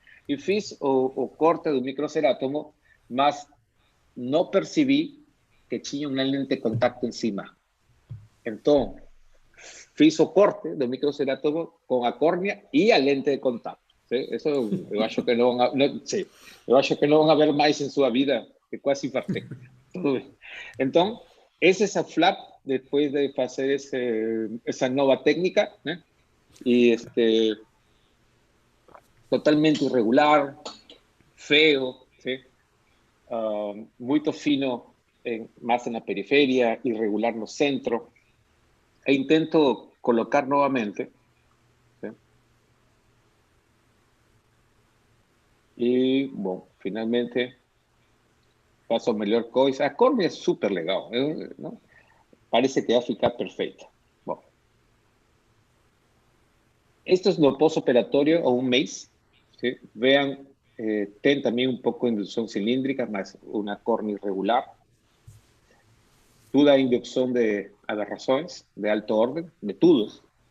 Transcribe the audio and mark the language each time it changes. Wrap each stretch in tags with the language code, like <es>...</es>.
<pt>E fiz o corte do microcerátomo, mas não percebi que tinha uma lente de contacto em cima. Então, fiz o corte do microcerátomo com a córnea e a lente de contacto.</pt> <es>¿Sí? Eso</es> <pt>eu acho que não vão ver mais em sua vida, que quase infartei. Tudo bem. Então, esse é o flap</pt> <es>después de hacer esa nueva técnica, ¿eh? Y totalmente irregular, feo, ¿sí? Muy fino más en la periferia, irregular</es> <pt>no centro.</pt> <es>E intento colocar nuevamente, ¿sí?</es> <pt>E, bom, finalmente faço a melhor coisa. A córnea é super legal, não? Parece que vai ficar perfeita. Bom,</pt> <es>esto es no postoperatorio o un mes, ¿sí? Vean, ten también un poco de inducción cilíndrica, más una córnea irregular. Toda inducción de aberraciones de alto orden,</es> <pt>de tudos.</pt>